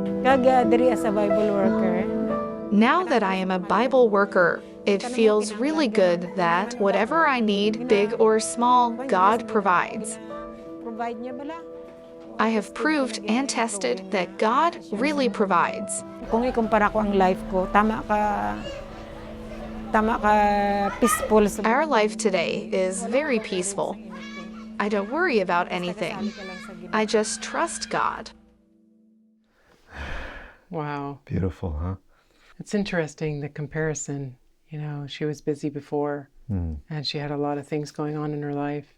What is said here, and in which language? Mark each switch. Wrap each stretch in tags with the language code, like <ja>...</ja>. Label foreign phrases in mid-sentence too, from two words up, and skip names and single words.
<en>Diri as a Bible worker. Now that I am a Bible worker, it feels really good that whatever I need, big or small, God provides.</en> <hil>Provide niya bala.</hil> <en>I have proved and tested that God really provides.</en> <hil>Kung ikumpara ko ang life ko, tama ka peaceful.</hil> <en>Our life today is very peaceful. I don't worry about anything. I just trust God. Wow. Beautiful, huh? It's interesting, the comparison. You know, she was busy before and she had a lot of things going on in her life.</en>